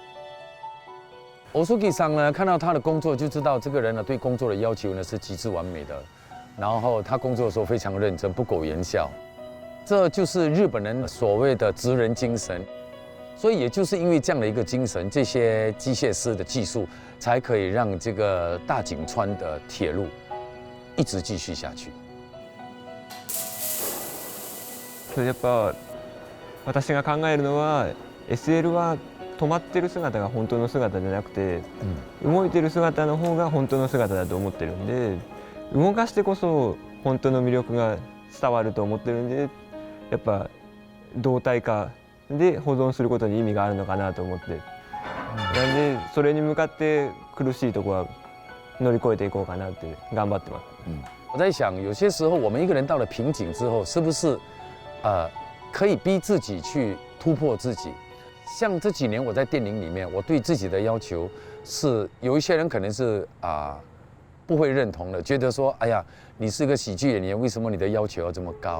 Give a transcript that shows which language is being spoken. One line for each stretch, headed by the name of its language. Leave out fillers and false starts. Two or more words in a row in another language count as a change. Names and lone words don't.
Chinese: Osuki 桑呢，看到他的工作就知道这个人呢对工作的要求呢是极致完美的，然后他工作的时候非常认真，不苟言笑，这就是日本人所谓的职人精神。所以也就是因为这样的一个精神，这些机械师的技术才可以让这个大井川的铁路一直继续下去。
Japanese: やっぱ私が考えるのは SL は止まってる姿が本当の姿じゃなくて、動いてる姿の方が本当の姿だと思ってるんで、動かしてこそ本当の魅力が伝わると思ってるんで、やっぱ動体化で保存することに意味があるのかなと思って、なんでそれに向かって苦しいとこは乗り越えていこうかなって頑張ってます。
Chinese: 我在想，有些时候我们一个人到了瓶颈之后，是不是可以逼自己去突破自己？像这几年我在电影里面，我对自己的要求是，有一些人可能是不会认同的，觉得说，哎呀，你是个喜剧演员，为什么你的要求要这么高？